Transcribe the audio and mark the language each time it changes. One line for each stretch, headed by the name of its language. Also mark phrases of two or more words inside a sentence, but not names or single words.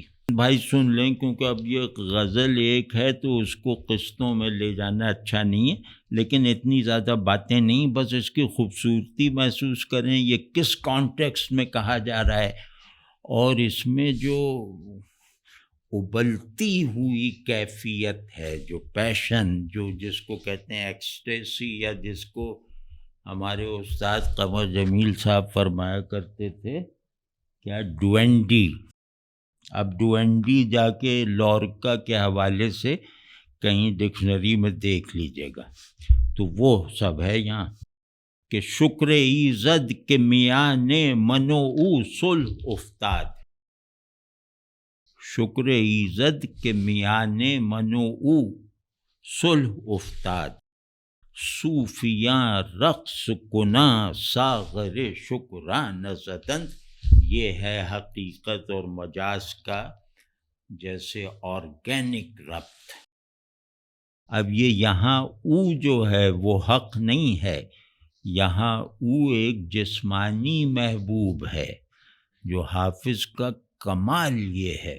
Urdu: بھائی سن لیں، کیونکہ اب یہ غزل ایک ہے تو اس کو قسطوں میں لے جانا اچھا نہیں ہے، لیکن اتنی زیادہ باتیں نہیں، بس اس کی خوبصورتی محسوس کریں، یہ کس کانٹیکسٹ میں کہا جا رہا ہے، اور اس میں جو ابلتی ہوئی کیفیت ہے، جو پیشن، جو جس کو کہتے ہیں ایکسٹیسی، یا جس کو ہمارے استاد قمر جمیل صاحب فرمایا کرتے تھے کیا، ڈوینڈی۔ اب ڈوینڈی جا کے لورکا کے حوالے سے کہیں ڈکشنری میں دیکھ لیجئے گا، تو وہ سب ہے یہاں کہ
Persian: شکر ایزد کے میان منو او صلح افتاد، شکر ایزد کے میان منو او صلح افتاد، صوفیاں رقص کناں ساغر شکرانہ زدند۔
Urdu: یہ ہے حقیقت اور مجاز کا جیسے آرگینک ربط۔ اب یہ یہاں او جو ہے وہ حق نہیں ہے، یہاں او ایک جسمانی محبوب ہے، جو حافظ کا کمال یہ ہے۔